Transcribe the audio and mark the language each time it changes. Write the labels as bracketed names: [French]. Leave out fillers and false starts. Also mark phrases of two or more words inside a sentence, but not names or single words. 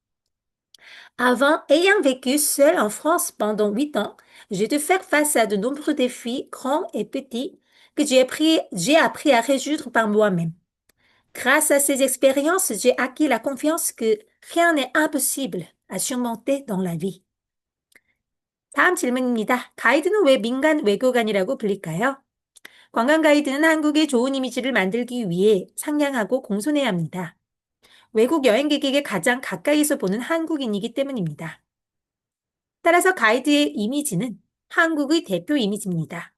[French] Ayant vécu seul en France pendant 8 ans, j'ai dû faire face à de nombreux défis, grands et petits, que j'ai appris à résoudre par moi-même. Grâce à ces expériences, j'ai acquis la confiance que rien n'est impossible à surmonter dans la vie. [Korean] 다음 질문입니다. 가이드는 왜 민간 외교관이라고 불릴까요? 관광 가이드는 한국의 좋은 이미지를 만들기 위해 상냥하고 공손해야 합니다. 외국 여행객에게 가장 가까이서 보는 한국인이기 때문입니다. 따라서 가이드의 이미지는 한국의 대표 이미지입니다.